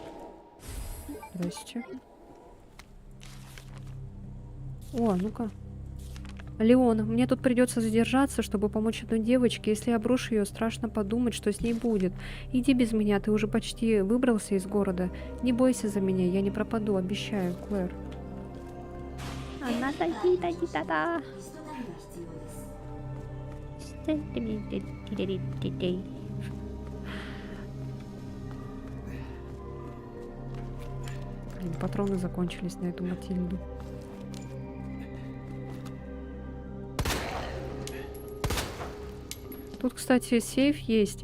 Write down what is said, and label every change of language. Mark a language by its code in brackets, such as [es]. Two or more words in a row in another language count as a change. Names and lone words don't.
[ru] Здрасте. О, ну-ка. Леон, мне тут придется задержаться, чтобы помочь одной девочке. Если я брошу ее, страшно подумать, что с ней будет. Иди без меня, ты уже почти выбрался из города. Не бойся за меня, я не пропаду, обещаю, Клэр. [ja] リストタグが必要です。 [ru] Блин, патроны закончились на эту Матильду. Тут, кстати, сейф есть.